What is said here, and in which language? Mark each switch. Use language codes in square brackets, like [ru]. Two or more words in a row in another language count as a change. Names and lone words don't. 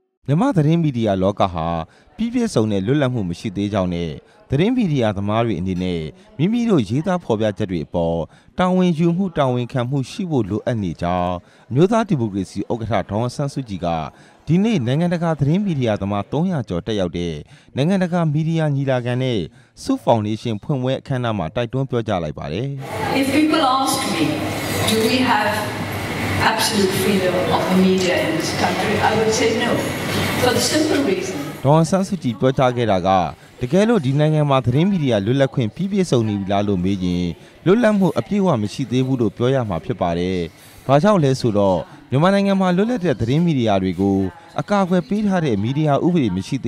[my] မြန်မာသတင်းမီဒီယာလောကဟာပြည်ပြည့်စုံတဲ့လွတ်လပ်မှုမရှိသေးကြောင်းနဲ့သတင်းမီဒီယာသမားတွေအနေနဲ့မိမိတို့ရေးသားဖော်ပြချက်တွေအပေါ်တာဝန်ယူမှုတာဝန်ခံမှုရှိဖို့လိုအပ်နေကြောင်းအမျိုးသားဒီမိုကရေစီဥက္ကဋ္ဌဒေါ်အောင်ဆန်းစုကြည်ကဒီနေ့နိုင်ငံတကာသတင်းမီဒီယာသမား300ကျော်တက်ရောက်တဲ့နိုင်ငံတကာမီဒီယာညီလာခံနဲ့ဆုဖောင်ဒေးရှင်းဖွင့်ပွဲအခမ်းအနားမှာတိုက်တွန်းပြောကြားလိုက်ပါတယ် [en] If people ask me, do we have absolute freedom of the media in this country, I would say no, for the simple reason. [my] ဒေါ်အောင်ဆန်းစုကြည်ပြောကြားခဲ့တာကတကယ်လို့ဒီနိုင်ငံမှာသတင်းမီဒီယာလွတ်လပ်ခွင့်ပြည့်ပြည့်စုံနေပြီလားလို့မေးရင်လွတ်လပ်မှုအပြည့်အဝမရှိသေးဘူးလို့ပြောရ မှာဖြစ်ပါတယ်။ဘာကြောင့်လဲဆိုတော့မြန်မာနိုင်ငံမှာလွတ်လပ်တဲ့သတင်းမီဒီယာတွေကိုအကာအကွယ်ပေးထားတဲ့မီဒီယာဥပဒေမရှိသေး